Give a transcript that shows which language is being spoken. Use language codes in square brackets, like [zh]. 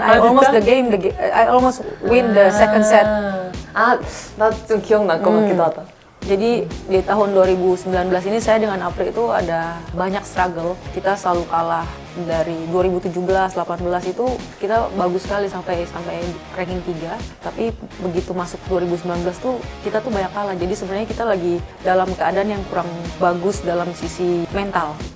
[en] I almost I almost win the second set. [ko] 아, 나 좀 기억날 것 같기도 하다. [id] Jadi di tahun 2019 ini saya dengan April itu ada banyak struggle. Kita selalu kalah dari 2017, 18 itu kita bagus sekali sampai ranking 3. Tapi begitu masuk 2019 tuh kita tuh banyak kalah. Jadi sebenarnya kita lagi dalam keadaan yang kurang bagus dalam sisi mental.